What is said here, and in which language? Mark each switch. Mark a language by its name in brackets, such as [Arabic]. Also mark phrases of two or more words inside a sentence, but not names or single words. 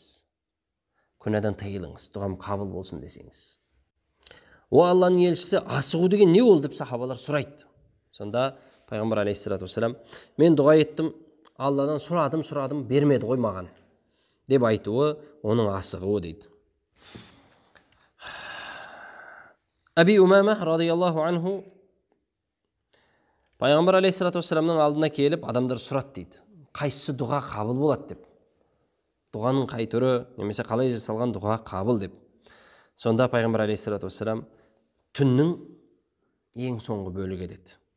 [Kazakh] Күнәдан тыйылыңыз, дұғам қабыл болсын десеңіз. О Алланың елшісі, асығу деген не ол деп сахабалар сұрайды. Сонда пайғамбар [Arabic] عليه الصلاة والسلام, [Kazakh] мен дұға еттім, Алладан сұрадым, бермеді ғой маған деп айтуы оның асығуы дейді. Аби Умама [Arabic] رضي الله عنه [Kazakh] пайғамбар [Arabic] عليه الصلاة والسلام [Kazakh] алдына келіп, адамдар сұрады дейді. Қайсысы дұға қабыл болады деп. Дұғаның қай түрі, немесе қалай жасалған дұға қабыл деп. Сонда пайғамбар [Arabic] عليه الصلاة والسلام [Kazakh] түннің ең соңғы бөлігі деді.